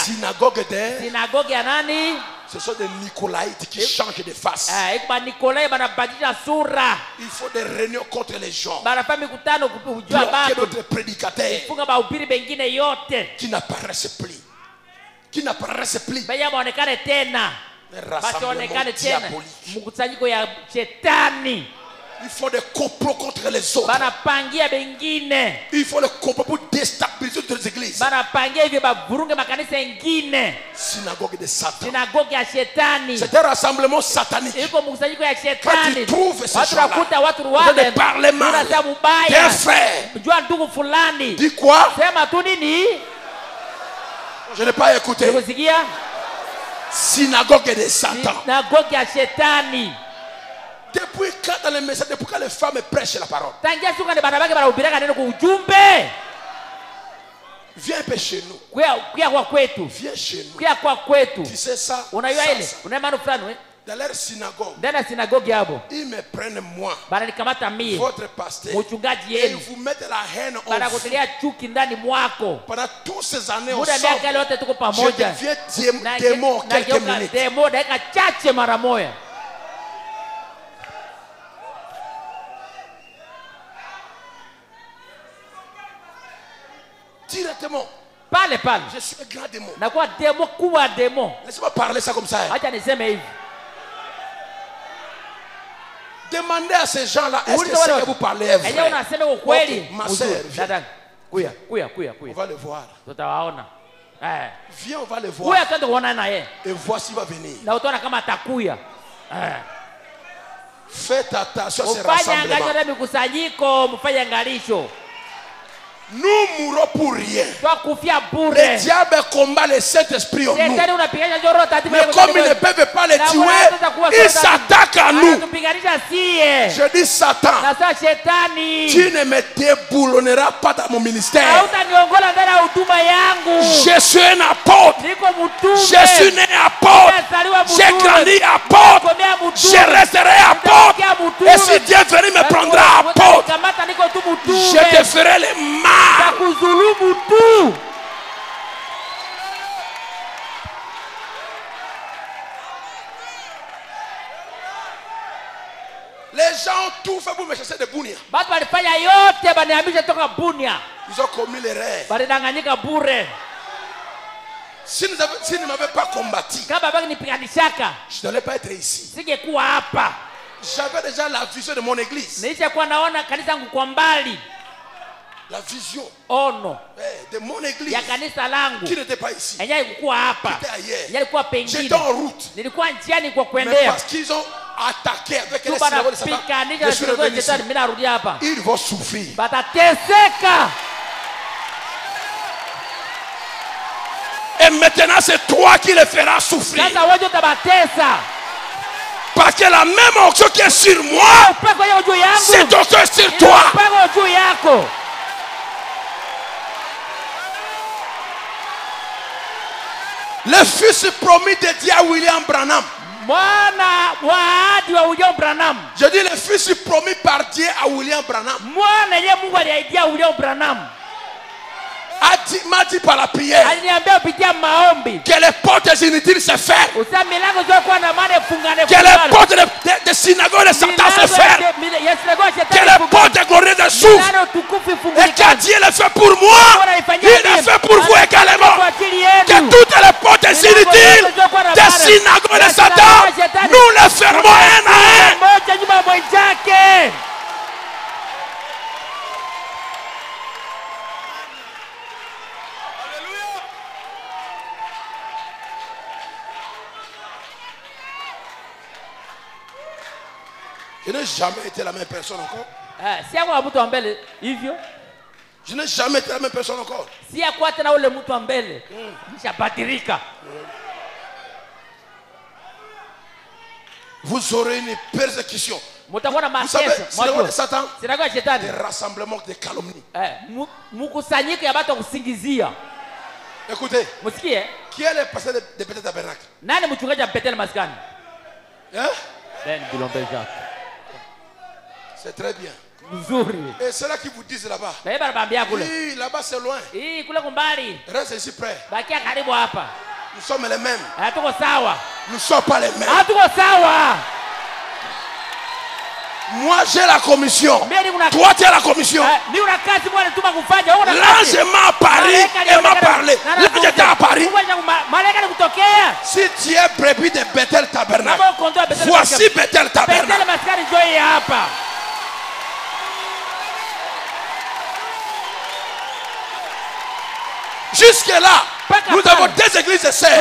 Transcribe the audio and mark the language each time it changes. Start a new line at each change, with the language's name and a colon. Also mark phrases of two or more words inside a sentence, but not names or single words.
French: Synagogue de... Ce sont des Nicolaïtes qui changent de face. Il faut des réunions contre les gens. Bloquer d'autres prédicateurs qui n'apparaissent plus. qui n'apparaissent plus.
Swahili: baya maonekane tena,
French: Un
Swahili: basi
French: rassemblement
Swahili: onekane tena
French: diabolique.
Swahili: mkusanyiko ya shetani.
French: Il faut des complots contre les autres.
Swahili: Banapangia bengine,
French: Il faut le complot pour déstabiliser toutes les églises.
Swahili: banapangia hivyo bavurunge makanisa ingine,
French: Synagogue de Satan.
Swahili: sinagogi ya shetani.
French: C'est un rassemblement satanique.
Swahili: Iko mkusanyiko ya
French: Quand
Swahili: shetani.
French: tu trouves ces
Swahili: Watu
French: gens-là,
Swahili: wakuta watu
French: vous
Swahili: wale
French: allez parler mal
Swahili: unasema
French: d'un
Swahili: ubaya,
French: frère.
Swahili: jua ndugu fulani,
French: Dis quoi?
Swahili: sema tu nini?
French: Je n'ai pas écouté.
Swahili: Kusikia?
French: Synagogue de Satan.
Swahili: Sinagogi ya shetani.
French: Depuis quand dans les messages, depuis quand les femmes prêchent la parole?
Swahili: Tangia suka ni bana bake banahubiriaka neno kwa ujumbe.
French: Viens un peu chez nous.
Swahili: Kuya kwa kwetu.
French: Viens chez nous.
Swahili: Kuya kwa kwetu.
French: Tu sais ça?
Swahili: Unajua
French: Ça,
Swahili: ile?
French: ça.
Swahili: Una maana fulani
French: Dans leur synagogue,
Swahili: ndani ya sinagogi hapo.
French: ils me prennent moi,
Swahili: Bananikamata mie.
French: votre pasteur,
Swahili: Mchungaji
French: et ils
Swahili: yenu.
French: vous mettent la haine en vous.
Swahili: Banakutilia chuki ndani mwako.
French: Pendant toutes ces années
Swahili: Muda miaka
French: ensemble,
Swahili: ile yote tuko
French: je
Swahili: pamoja.
French: deviens démon en quelques
Swahili: Nageuka
French: minutes.
Swahili: demo dakika chache mara moja.
French: Directement,
Swahili: Pale pale.
French: je suis un grand démon.
Swahili: Nakuwa demo kubwa demo.
French: Laissez-moi parler ça comme ça. hein.
Swahili: Acha niseme hivi.
French: Demandez à ces gens-là, est-ce que
Swahili: Uliza
French: ce
Swahili: wale
French: que vous parlez est
Swahili: Enyewe
French: vrai?
Swahili: unasema ukweli.
French: Ok, ma
Swahili: Uzuri.
French: sœur, viens.
Swahili: Dada. Kuya.
French: On va le voir.
Swahili: Tutawaona.
French: Viens, on va le voir.
Swahili: Kuya twende kuona naye.
French: Et voici va venir.
Swahili: Na utaona kama atakuya.
French: Faites attention à ces
Swahili: Mfanye
French: rassemblements.
Swahili: angalisho na mikusanyiko, mfanye angalisho.
French: Nous mourrons pour rien.
Swahili: Twakufia
French: Le
Swahili: bure.
French: diable combat le Saint-Esprit en nous.
Swahili: Shetani unapiganisha njoo roho takatifu.
French: Mais comme ils ne peuvent pas les tuer, ils s'attaquent à nous.
Swahili: Anatupiganisha sie.
French: Je dis Satan,
Swahili: Na sasa shetani.
French: tu ne me déboulonneras pas dans mon ministère.
Swahili: Hautaniongola ndani ya huduma yangu.
French: Je suis un apôtre.
Swahili: Niko mtume.
French: Je suis né apôtre. J'ai grandi apôtre. Je resterai apôtre. Et si Dieu venait me prendra apôtre,
Swahili: Kamata niko tu mtume.
French: je te ferai le mal.
Swahili: Takuzulumu tu.
French: Les gens ont tout fait pour me chasser de Bounia.
Swahili: Batu walifanya yote banihamisha toka Bunia.
French: Ils ont commis l'erreur.
Swahili: Balidanganyika bure.
French: Si ne m'avaient pas combattu,
Swahili: Kama baki nipiganishaka,
French: je n'allais pas être ici.
Swahili: singekuwa hapa.
French: J'avais déjà la vision de mon église.
Swahili: Nilishakuwa naona kanisa langu kwa mbali.
French: La vision
Swahili: Ono
French: de mon église
Swahili: ya kanisa langu.
French: qui n'était pas ici.
Swahili: Yenyewe ilikuwa hapa.
French: J'étais ailleurs.
Swahili: Yenyewe ilikuwa pengine.
French: J'étais en route.
Swahili: Nilikuwa njiani kwa
French: Mais
Swahili: kuendea.
French: parce qu'ils ont attaqué avec les
Swahili: Tu
French: synagogues de Satan,
Swahili: banapikanisha
French: je
Swahili: na
French: suis
Swahili: sinagogi
French: revenu
Swahili: ya
French: ici.
Swahili: shetani, mimi narudi hapa.
French: Ils vont souffrir.
Swahili: Batateseka.
French: Et maintenant, c'est toi qui les feras souffrir.
Swahili: Sasa wewe utabatesa.
French: Parce que la même onction qui est sur moi,
Swahili: Upako yao juu yangu.
French: c'est onction sur toi.
Swahili: Upako juu yako.
French: Le fils promis de Dieu à William Branham.
Swahili: Mwana wa ahadi wa William Branham.
French: Je dis le fils promis par Dieu à William Branham.
Swahili: Mwana yeye Mungu aliahidia William Branham.
French: M'a dit par la prière
Swahili: Aliniambia kupitia maombi.
French: que les portes inutiles se ferment.
Swahili: Usa milango zokuwa na maana fungane
French: Que les portes de synagogue de Satan se ferment. Que les portes glorieuses s'ouvrent. Et quand Dieu le fait pour moi, il le fait pour vous également. Que toutes les portes inutiles des synagogues de Satan, nous les fermons un à un. Je n'ai jamais été la même personne encore.
Swahili: Si akuwa mtu wa mbele hivyo.
French: Je n'ai jamais été la même personne encore.
Swahili: Si akuwa tena ule mtu wa mbele. Nishabadirika.
French: Vous aurez une persécution.
Swahili: Mutakuwa na
French: Vous savez,
Swahili: mateso.
French: c'est le roi de Satan.
Swahili: Sinagogi ya shetani.
French: Des rassemblements de calomnie.
Swahili: Mkusanyiko ya watu kusingizia.
French: Écoutez,
Swahili: Msikie?
French: qui est le pasteur de Bethel Tabernacle?
Swahili: Nani mchungaji wa Bethel Maskani?
French: Hein? Ben Bilombe Jacques. C'est très bien.
Swahili: Mzuri.
French: Et c'est là qu'ils vous disent là-bas.
Swahili: Na yeye anabambia kule.
French: Oui, là-bas c'est loin.
Swahili: Kule kumbali.
French: Reste ici près.
Swahili: Bakia karibu hapa.
French: Nous sommes les mêmes.
Swahili: Hatuko sawa.
French: Nous ne sommes pas les mêmes.
Swahili: Hatuko sawa.
French: Moi j'ai la commission. Toi tu as la commission. L'ange m'a parlé et m'a parlé. L'ange était à Paris. Si tu es brebis de Bethel Tabernacle, voici Bethel Tabernacle. Jusque-là, nous avons deux églises de sœurs.